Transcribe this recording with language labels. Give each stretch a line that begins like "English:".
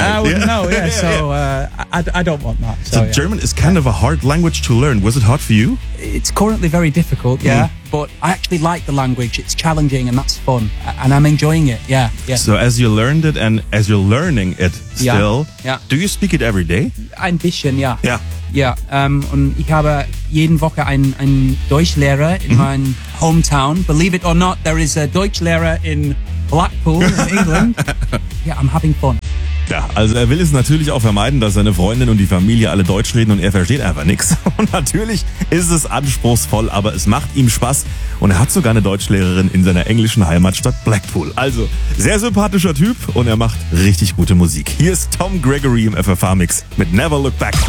English: I wouldn't know, yeah. I don't want that. So German is kind of a hard language to learn. Was it hard for you? It's currently very difficult, yeah. Mm. But I actually like the language. It's challenging and that's fun. And I'm enjoying it, yeah. Yeah. So as you learned it and as you're learning it still, do you speak it every day?
German: Ein bisschen, yeah.
English: Yeah.
German: Yeah, und ich habe jeden Woche einen Deutschlehrer in mein hometown.
English: Believe it or not, there is a Deutschlehrer in Blackpool, in England. Yeah, I'm having fun.
German: Ja, also er will es natürlich auch vermeiden, dass seine Freundin und die Familie alle Deutsch reden und er versteht einfach nichts. Und natürlich ist es anspruchsvoll, aber es macht ihm Spaß. Und er hat sogar eine Deutschlehrerin in seiner englischen Heimatstadt Blackpool. Also, sehr sympathischer Typ und er macht richtig gute Musik. Hier ist Tom Gregory im FFH-Mix mit Never Look Back.